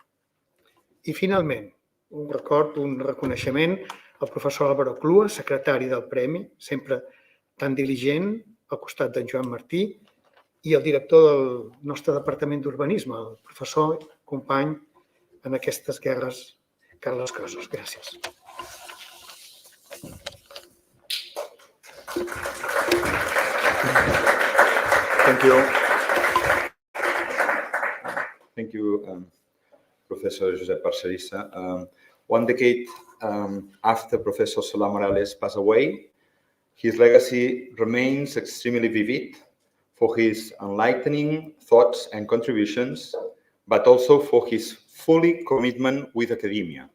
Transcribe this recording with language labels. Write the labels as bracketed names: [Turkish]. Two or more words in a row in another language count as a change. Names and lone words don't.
[Catalan] I finalment, un reconeixement al professor Álvaro Clua, secretari del Premi, sempre tan diligent, al costat d'en Joan Martí, i el director del nostre Departament d'Urbanisme, el professor company en aquestes guerres, Carles Crosas. Gràcies. [English] Thank you. Thank you, Professor Josep Parcerisa. 1 decade after Professor Solà-Morales passed away, his legacy remains extremely vivid for his enlightening thoughts and contributions, but also for his fully commitment with academia.